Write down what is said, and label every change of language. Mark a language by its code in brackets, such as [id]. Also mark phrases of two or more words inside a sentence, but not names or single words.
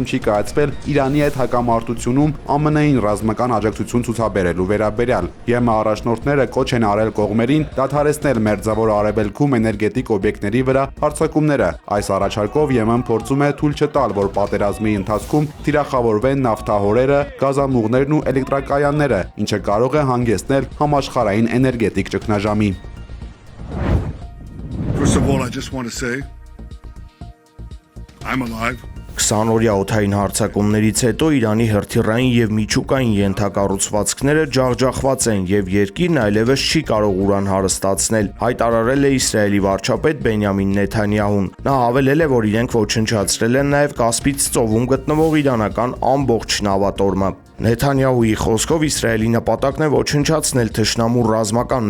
[hy] չի կայացվել Իրանի հետ հակամարտությունում ԱՄՆ-ին ռազմական աջակցություն ցուցաբերելու վերաբերյալ։ ԵՄ առաջնորդները կոչ են արել կողմերին դադարեցնել Մերձավոր Արևելքում էներգետիկ օբյեկտների վրա հարձակումները։ Այս առաջարկով ԵՄ-ն փորձում է թույլ չտալ, որ պատերազմի ընթացքում թիրախավորվեն նավթահորերը, գազամուղներն ու էլեկտրակայանները, ինչը կարող է հանգեցնել համաշխարհային էներգետիկ ճգնաժամի։ [en] First of all, I just want to say I'm alive. [hy] 20-օրյա օդային հարձակումներից հետո Իրանի հրթիռային եւ միջուկային ենթակառուցվածքները ջախջախված են եւ երկիրն այլևս չի կարող ուրան հարստացնել, հայտարարել է Իսրայելի վարչապետ Բենյամին Նեթանյահուն։ Նա հավելել է, որ իրենք ոչնչացրել են նաեւ Կասպից ծովում գտնվող իրանական ամբողջ նավատորմը։ Նեթանյահուի խոսքով Իսրայելի նպատակն է ոչնչացնել թշնամու ռազմական